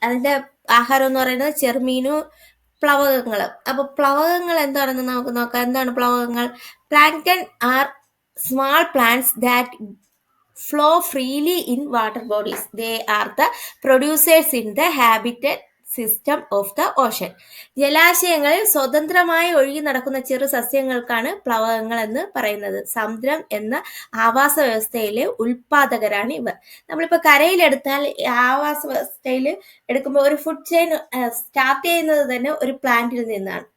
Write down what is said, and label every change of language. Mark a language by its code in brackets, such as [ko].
[ml] അതിന്റെ ആഹാരം എന്ന് പറയുന്നത് ചെറുമീനു, പ്ലവകങ്ങൾ. അപ്പൊ പ്ലവകങ്ങൾ എന്താണെന്ന് നമുക്ക് നോക്കാം. എന്താണ് പ്ലവകങ്ങൾ? [en] Plankton are small plants that flow freely in water bodies. They are the producers in the habitat system of the ocean. [ml] ജലാശയങ്ങളിൽ സ്വതന്ത്രമായി ഒഴുകി നടക്കുന്ന ചെറു സസ്യങ്ങൾക്കാണ് പ്ലവകങ്ങൾ എന്ന് പറയുന്നത്. സമുദ്രം എന്ന ആവാസ വ്യവസ്ഥയിലെ ഉൽപാദകരാണ് ഇവർ. നമ്മളിപ്പോൾ കരയിലെടുത്താൽ ആവാസ വ്യവസ്ഥയിൽ എടുക്കുമ്പോൾ ഒരു ഫുഡ് ചെയിൻ സ്റ്റാർട്ട് ചെയ്യുന്നത് തന്നെ ഒരു പ്ലാന്റിൽ നിന്നാണ്.